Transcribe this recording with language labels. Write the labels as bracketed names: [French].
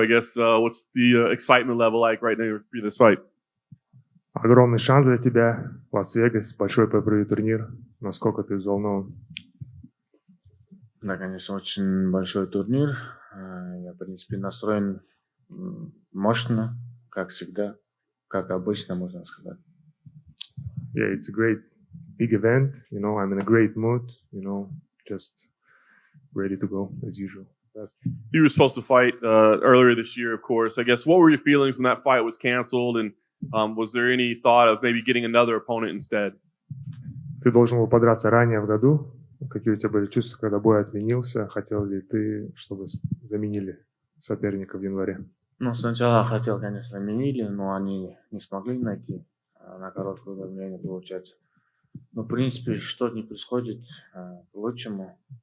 [English] I guess what's the excitement level like right now for this fight? [Russian] Огромный шанс для тебя. Лас-Вегас, большой pay-per-view турнир. Насколько ты взволнован? Да, конечно, очень большой турнир. Я, в принципе, настроен мощно, как всегда, как обычно, можно сказать. [English] Yeah, it's a great big event. I'm in a great mood. Just ready to go as usual. You were supposed to fight earlier this year, of course. I guess what were your feelings when that fight was canceled, and was there any thought of maybe getting another opponent instead? [Russian] Ты должен был подраться ранее в году. Какие у тебя были чувства, когда бой отменился? Хотел ли ты, чтобы заменили соперника в январе? Сначала хотел, конечно, заменили, но они не смогли найти на короткое время, получается. Но, в принципе, что не происходит к лучшему.